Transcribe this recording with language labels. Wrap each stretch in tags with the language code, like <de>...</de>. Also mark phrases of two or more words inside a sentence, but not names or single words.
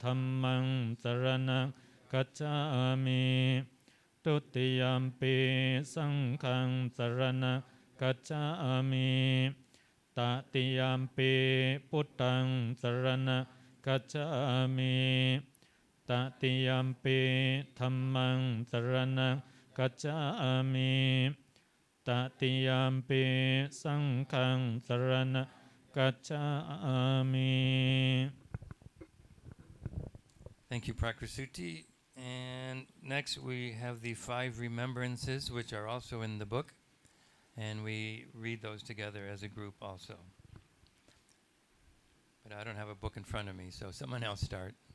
<pi>Dhammaṃ saraṇaṃ gacchāmi, Tutiyampi Saṅghaṃ saraṇaṃ gacchāmi, tatiyampi Buddhaṃ saraṇaṃ gacchāmi, tatiyampi Dhammaṃ saraṇaṃ gacchāmi, tatiyampi Saṅghaṃ saraṇaṃ gacchāmi.</pi> <en>Thank you, Prakrasuti. And next we have the 5 remembrances, which are also in the book. And we read those together as a group also. But I don't have a book in front of me, so someone else start.</en>